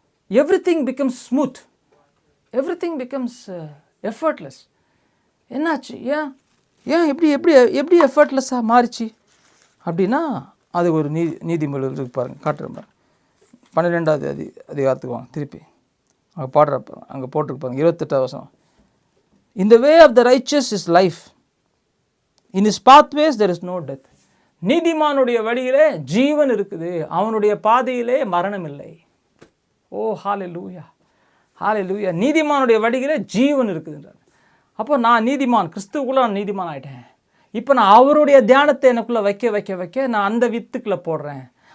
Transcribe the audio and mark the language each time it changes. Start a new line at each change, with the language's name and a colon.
English: Everything becomes smooth, everything becomes effortless.
Tamil: என்னாச்சு? ஏன் எப்படி எஃபர்ட்லெஸ்ஸாக மாறிச்சு அப்படின்னா, அது ஒரு நீதிமொழி இருக்கு பாருங்கள், காட்டுறேன். 12வது அதிகாரத்துக்கு வாங்க திருப்பி, அங்கே பாடுறப்ப அங்கே போட்டிருப்பாங்க 28வது வசனம்.
English: In the way of the righteous is life, in his pathways there is no death.
Tamil: நீதிமானுடைய வழியிலே ஜீவன் இருக்குது, அவனுடைய பாதையிலே மரணம் இல்லை. ஓ ஹalleluya, ஹalleluya. நீதிமானுடைய வழியிலே ஜீவன் இருக்குதுன்றார். அப்போ நான் நீதிமான், கிறிஸ்துவுக்குள்ளே நான் நீதிமான் ஆகிட்டேன். இப்போ நான் அவருடைய தியானத்தை எனக்குள்ளே வைக்க நான் அந்த வித்துக்குள்ளே போடுறேன்.